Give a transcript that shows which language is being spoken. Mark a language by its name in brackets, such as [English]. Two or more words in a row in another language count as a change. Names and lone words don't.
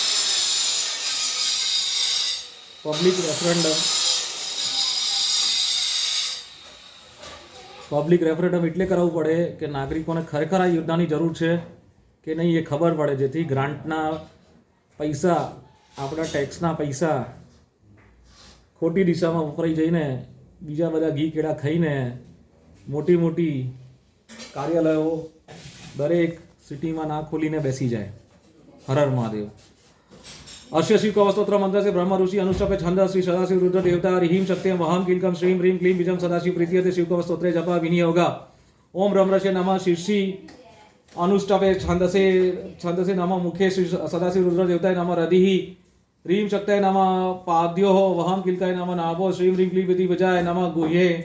[English] public referendum public referendum [Gujarati] એટલે કરાવવું પડે કે નાગરિકોને ખરેખર આ યોજનાની જરૂર છે કે નહીં એ ખબર પડે, જેથી ગ્રાન્ટના પૈસા, આપણા ટેક્સના પૈસા ખોટી દિશામાં વપરાઈ જઈને બીજા બધા ઘી કેળા ખાઈને મોટી મોટી કાર્યાલયો દરેક સિટીમાં ના ખોલીને બેસી જાય. હર હર મહાદેવ. [Sanskrit] अस्य शिवकवस्तोत्र मंत्र से ब्रह्म ऋषि अनुष्टपे छंद श्री सदाशिव रुद्र देवता ह्रीं शक्तिं वहम किलकम श्रीं ह्रीं क्लीं बीजम सदाशिव प्रीतियते शिवकवस्तोत्रे जप विनियोगा. ओम ब्रह्मर्षे नमः शीर्षि अनुष्टपे छंदसे नमः मुखे श्री सदाशिव रुद्र देवताय नमः रदिः ह्रीं शक्तये नमः पाद्योः वहम किलकाय नमः नाभो श्रीं ह्रीं क्लीं विधि विजय नमः गुह्ये.